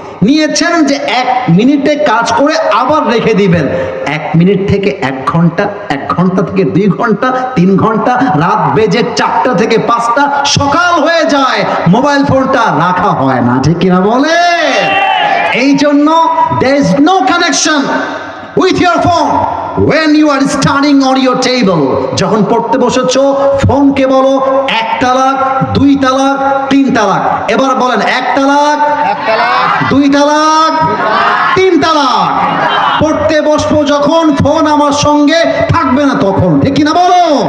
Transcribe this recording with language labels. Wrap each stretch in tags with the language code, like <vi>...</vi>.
<bn>নিয়েছেন যে 1 মিনিটে কাজ করে আবার রেখে দিবেন। 1 মিনিট থেকে 1 ঘন্টা, 1 ঘন্টা থেকে 2 ঘন্টা, 3 ঘন্টা, রাত বেজে 4টা থেকে 5টা, সকাল হয়ে যায়, মোবাইল ফোনটা রাখা হয় না, ঠিক কিনা বলে? এই জন্য</bn> <en>there is no connection with your phone when you are standing on your table.</en> <bn>যখন পড়তে বসেছো ফোনকে বলো 1 তালাক, 2 তালাক, 3 তালাক। এবার বলেন 1 তালাক, 2 তালাক, 3 তালাক। পড়তে বসবো যখন ফোন আমার সঙ্গে থাকবে না তখন, ঠিক কিনা বলো?</bn>